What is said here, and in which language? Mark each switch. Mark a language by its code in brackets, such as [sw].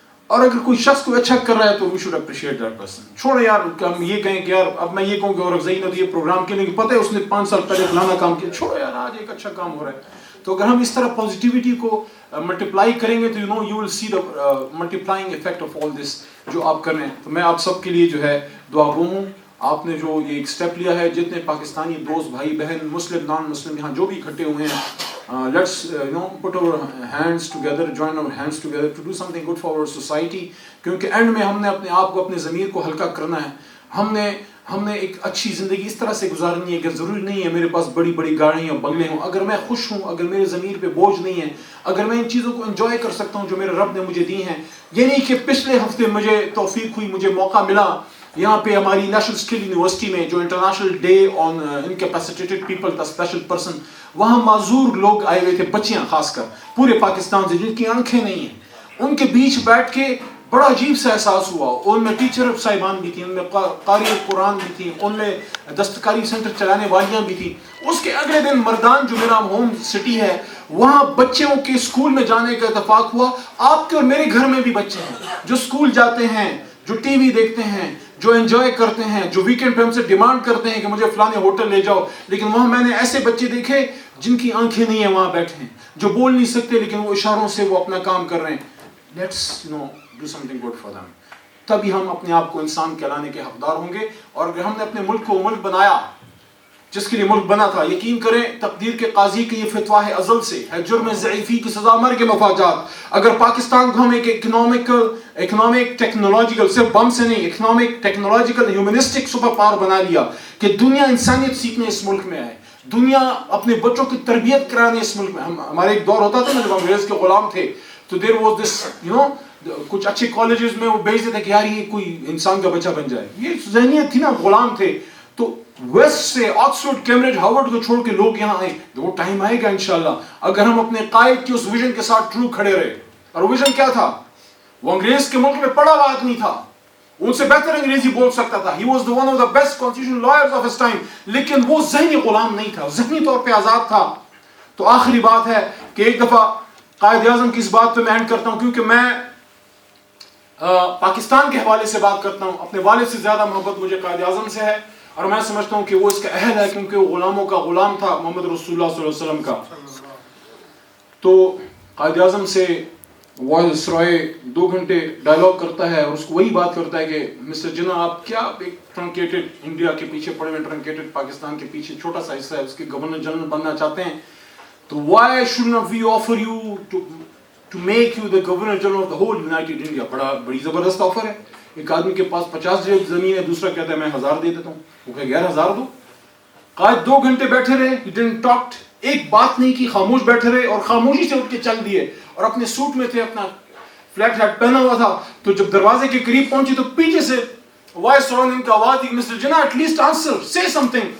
[ur] اور اگر کوئی شخص کوئی اچھا کر رہا ہے تو [en] We should appreciate that person. [ur] چھوڑے یار ہم یہ کہیں کہ یار اب میں یہ کہوں کہ اور زین یہ پروگرام کے لیے پتہ ہے اس نے 5 سال پہلے فلانا کام کیا, چھوڑو یار آج ایک اچھا کام ہو رہا ہے. تو اگر ہم اس طرح پازیٹیوٹی کو ملٹیپلائی کریں گے تو [en] you will see the multiplying effect of all this [ur] جو آپ کر رہے ہیں. تو میں آپ سب کے لیے جو ہے دعا گو ہوں. آپ نے جو یہ ایک سٹیپ لیا ہے, جتنے پاکستانی دوست بھائی بہن مسلم نان مسلم یہاں جو بھی اکٹھے ہوئے ہیں, [en] let's put our hands together, join our hands together to do something good for our society. [ur] کیونکہ اینڈ میں ہم نے اپنے آپ کو اپنے ضمیر کو ہلکا کرنا ہے. ہم نے ایک اچھی زندگی اس طرح سے گزارنی ہے کہ ضروری نہیں ہے میرے پاس بڑی بڑی گاڑیاں بنگلے ہوں. اگر میں خوش ہوں, اگر میرے ضمیر پہ بوجھ نہیں ہے, اگر میں ان چیزوں کو انجوائے کر سکتا ہوں جو میرے رب نے مجھے دی ہیں. یہ نہیں کہ پچھلے ہفتے مجھے توفیق ہوئی, مجھے موقع ملا یہاں پہ ہماری نیشنل اسکل یونیورسٹی میں جو انٹرنیشنل ڈے آن انکیپیسیٹیڈ پیپل تھا, اسپیشل پرسن, وہاں معذور لوگ آئے ہوئے تھے, بچیاں خاص کر پورے پاکستان سے جن کی آنکھیں نہیں ہیں. ان کے بیچ بیٹھ کے بڑا عجیب سا احساس ہوا. ان میں ٹیچر صاحبان بھی تھیں, ان میں قاری قرآن بھی تھیں, ان میں دستکاری سینٹر چلانے والیاں بھی تھیں. اس کے اگلے دن مردان جو میرا ہوم سٹی ہے وہاں بچوں کے اسکول میں جانے کا اتفاق ہوا. آپ کے اور میرے گھر میں بھی بچے ہیں جو اسکول جاتے ہیں, جو ٹی وی دیکھتے ہیں, جو انجوائے کرتے ہیں, جو ویکینڈ پہ ہم سے ڈیمانڈ کرتے ہیں کہ مجھے فلانے ہوٹل لے جاؤ. لیکن وہاں میں نے ایسے بچے دیکھے جن کی آنکھیں نہیں ہیں, وہاں بیٹھے ہیں, جو بول نہیں سکتے لیکن وہ اشاروں سے وہ اپنا کام کر رہے ہیں. [en] Let's do something good for them. [ur] تبھی ہم اپنے آپ کو انسان کہلانے کے حقدار ہوں گے. اور اگر ہم نے اپنے ملک کو ملک بنایا جس کے لیے ملک بنا تھا, یقین کریں تقدیر کے قاضی کے یہ فتویٰ ہے ازل سے ہے, جرم ضعیفی کی سزا مرگ مفاجات. اگر پاکستان کو ہم ایک اکنامک ٹیکنالوجیکل, صرف بم سے نہیں, economic technological humanistic super power بنا لیا کہ دنیا انسانیت سیکھنے اس ملک میں آئے, دنیا اپنے بچوں کی تربیت کرانے اس ملک میں. ہمارے ایک دور ہوتا تھا نا جب انگریز کے غلام تھے, تو [en] there was this [ur] کچھ اچھے کالجز میں وہ بھیجتے تھے کہ یار یہ کوئی انسان کا بچہ بن جائے. یہ ذہنیت تھی نا, غلام تھے. تو ویسٹ سے آکسفورڈ, کیمبرج, ہارورڈ کو چھوڑ کے لوگ یہاں آئے. وہ ٹائم آئے گا انشاءاللہ اگر ہم اپنے قائد کی اس ویژن کے ساتھ ٹرو کھڑے رہے. اور ویژن کیا تھا؟ وہ انگریز کے ملک میں پڑھا ہوا آدمی تھا, ان سے بہتر انگریزی بول سکتا تھا. [en] He was the one of the best constitutional lawyers of his time. [ur] لیکن وہ ذہنی غلام نہیں تھا, ذہنی طور پہ آزاد تھا. تو آخری بات ہے کہ ایک دفعہ قائد اعظم کی اس بات پہ میں اینڈ کرتا ہوں, کیونکہ میں پاکستان کے حوالے سے بات کرتا ہوں. اپنے والد سے زیادہ محبت مجھے قائد اعظم سے ہے, اور میں سمجھتا ہوں کہ وہ اس کا اہل ہے کیونکہ وہ غلاموں کا غلام تھا, محمد رسول اللہ صلی اللہ علیہ وسلم کا. تو قائد اعظم سے وائس رائے 2 گھنٹے ڈائلاگ کرتا ہے اور اس کو وہی بات کرتا ہے کہ مسٹر جناح آپ کیا ایک ٹرنکیٹڈ انڈیا کے پیچھے پڑے ہوئے, ٹرنکیٹڈ پاکستان کے پیچھے چھوٹا سا حصہ ہے, اس کے گورنر جنرل بننا چاہتے ہیں. [en] تو why should not we offer you to make you the governor general of the whole United India. [ur] بڑی زبردست آفر ہے. ایک آدمی کے پاس 50 جیب زمین ہے, دوسرا کہتا ہے میں 1000 دے دیتا ہوں. وہ کہ 11,000 دو. قائد 2 گھنٹے بیٹھے رہے, [en] he didn't talk, [ur] ایک بات نہیں کی, خاموش بیٹھے رہے اور خاموشی سے اٹھ کے چل دیے. اور اپنے سوٹ میں تھے, اپنا فلیٹ ہیٹ پہنا ہوا تھا. تو جب دروازے کے قریب پہنچی تو پیچھے سے وائس رائے ان کا آواز دی, mister Jinnah [en] At least answer, say something.